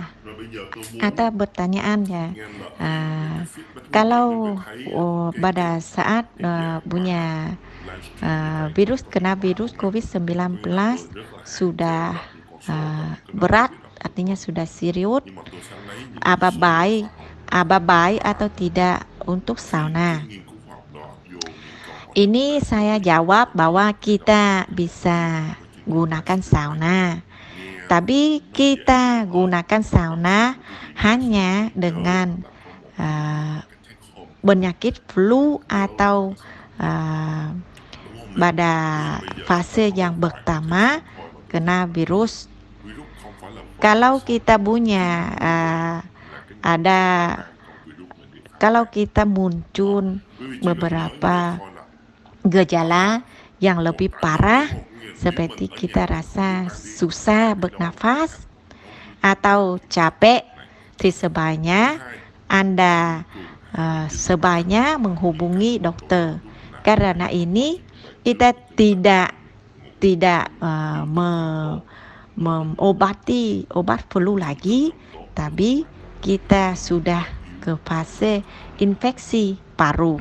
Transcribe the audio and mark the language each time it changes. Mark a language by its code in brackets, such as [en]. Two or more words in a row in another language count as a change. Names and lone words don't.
[id] Ada pertanyaan ya, kalau pada saat punya kena virus COVID-19 sudah berat, artinya sudah serius, apa baik atau tidak untuk sauna. [vi] Nghiên cứu khoa học đó vô những câu hỏi [id] Ini saya jawab bahwa kita bisa gunakan sauna. [vi] nghe [id] Tapi [vi] nó dễ [id] kita [vi] hiểu hơn. [id] gunakan sauna hanya [vi] Nhớ [id] dengan [vi] là có một ah, cái [en] take home [id] penyakit flu atau ah, [vi] đúng không nào? [id] pada [vi] Bây giờ [id] fase [vi] có [id] yang [vi] một vài cái take [id] pertama [vi] home thôi mà [id] kena virus. [vi] virus không phải là virus [id] Kalau [vi] sao? [id] kita punya [vi] Là cái [id] ada [vi] mang con virus này đi phát [id] kalau [vi] tán. [id] kita muncul [vi] Quý vị chỉ cần nhớ như vậy [id] beberapa [vi] thôi là [id] gejala yang lebih parah [vi] đúng không? Nghĩa là nếu [id] seperti [vi] mình ở [id] kita [vi] nhà [id] rasa [vi] mình mang đi [id] susah [vi] thì đâu [id] bernafas [vi] đúng không? [id] atau capek, [vi] Này. thì Thứ [id] sebaiknya [vi] hai, [id] Anda [vi] thường hay bị dính [id] sebaiknya menghubungi dokter. [vi] virus nặng [id] Karena ini kita tidak mengobati obat flu lagi, tapi kita sudah ke fase infeksi paru.